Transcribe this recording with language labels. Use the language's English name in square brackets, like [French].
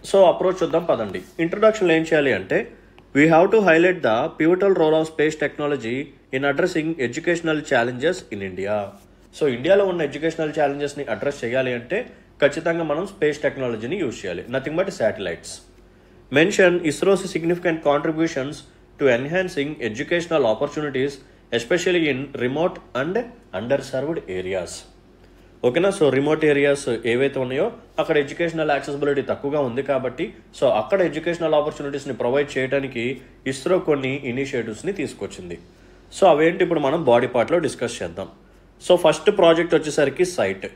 [Telugu] So approach చూద్దాం పదండి. ఇంట్రొడక్షన్లో ఏం చేయాలి అంటే [English] We have to highlight the pivotal role of space technology in addressing educational challenges in India. [Telugu] So ఇండియాలో ఉన్న ఎడ్యుకేషనల్ ఛాలెంజెస్ని అడ్రస్ చేయాలి అంటే ఖచ్చితంగా మనం స్పేస్ టెక్నాలజీని యూజ్ చేయాలి. [English] Nothing but satellites. Mention ISRO's significant contributions to enhancing educational opportunities especially in remote and underserved areas. [Telugu] ఓకేనా? So remote areas ఏవైతే ఉన్నాయో అక్కడ ఎడ్యుకేషనల్ యాక్సెసిబిలిటీ తక్కువగా ఉంది కాబట్టి సో అక్కడ ఎడ్యుకేషనల్ ఆపర్చునిటీస్ని ప్రొవైడ్ చేయడానికి ఇస్రో కొన్ని ఇనిషియేటివ్స్ని తీసుకొచ్చింది. సో అవేంటి ఇప్పుడు మనం బాడీ పార్ట్లో డిస్కస్ చేద్దాం. సో ఫస్ట్ ప్రాజెక్ట్ వచ్చేసరికి సైట్.